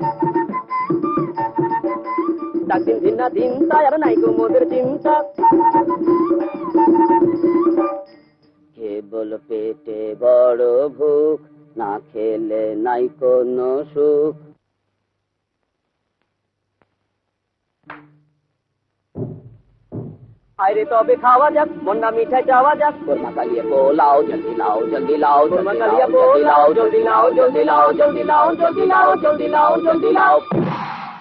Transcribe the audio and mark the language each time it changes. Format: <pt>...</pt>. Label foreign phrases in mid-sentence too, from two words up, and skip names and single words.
<bn>ডাকদিন দিন না দিন তাই আর নাই মোদের চিন্তা কেবল পেটে বড় ভুক না খেলে নাই কোনো সুখ আরে তবে খাওয়া যাক মন্না মিঠাই চাওয়া যাক কোরমা কালিয়ে পোলাও</bn> <hi>जल्दी लाओ जल्दी लाओ</hi> <bn>কোরমা কালিয়ে পোলাও</bn> <hi>जल्दी लाओ जल्दी लाओ जल्दी लाओ जल्दी लाओ जल्दी लाओ जल्दी लाओ</hi>